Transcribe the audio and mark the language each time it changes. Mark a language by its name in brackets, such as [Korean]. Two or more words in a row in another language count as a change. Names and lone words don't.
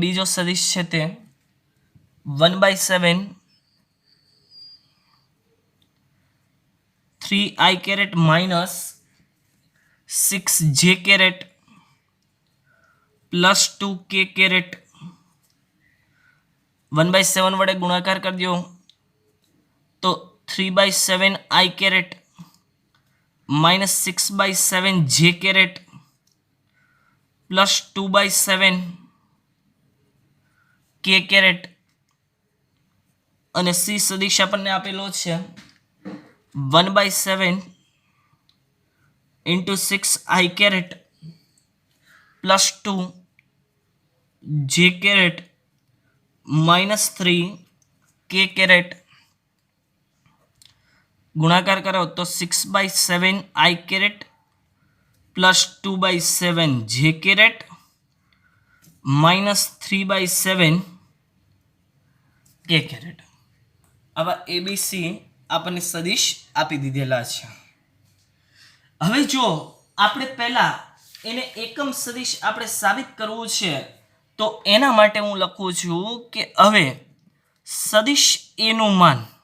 [Gujarati] બીજો સદિશ છે તે 1/7 3i [English] caret minus 6j caret plus 2k caret [Gujarati] 1/7 વડે ગુણાકાર કરી દો તો 3/7 i [English] caret minus 6/7 j caret plus [Gujarati] 2/7 k કેરેટ અને સી સદિશ આપણને આપેલો છે [English] 1/7 into 6i caret plus 2 j caret minus 3 k caret [Gujarati] ગુણાકાર કરો તો [English] 6/7 i caret plus 2/7 j caret minus 3/7 k caret. [Gujarati] अब ABC આપણને સદિશ આપી દીધેલા છે. હવે જો આપણે પહેલા એને એકમ સદિશ આપણે સાબિત કરવું છે તો એના માટે હું લખું છું કે હવે સદિશ એ નું માન